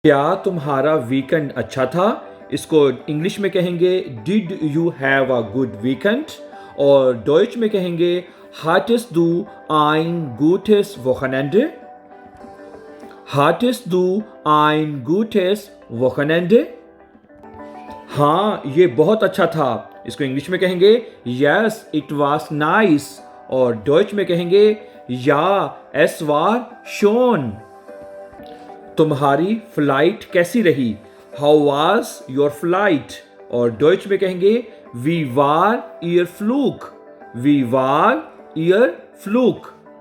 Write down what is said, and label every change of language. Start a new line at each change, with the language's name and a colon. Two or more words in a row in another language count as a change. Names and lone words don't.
Hindi: क्या तुम्हारा वीकेंड अच्छा था? इसको इंग्लिश में कहेंगे
English: Did you have a good weekend,
Hindi: और डॉइच में कहेंगे
German: Hattest du ein gutes Wochenende? Hattest du ein gutes Wochenende?
Hindi: हाँ, ये बहुत अच्छा था। इसको इंग्लिश में कहेंगे
English: yes it was nice,
Hindi: और डॉइच में कहेंगे
German: Ja es war schön.
Hindi: तुम्हारी फ्लाइट कैसी रही?
English: how was your flight,
Hindi: और डॉइच में कहेंगे
German: Wie war Ihr Flug, wie war Ihr Flug.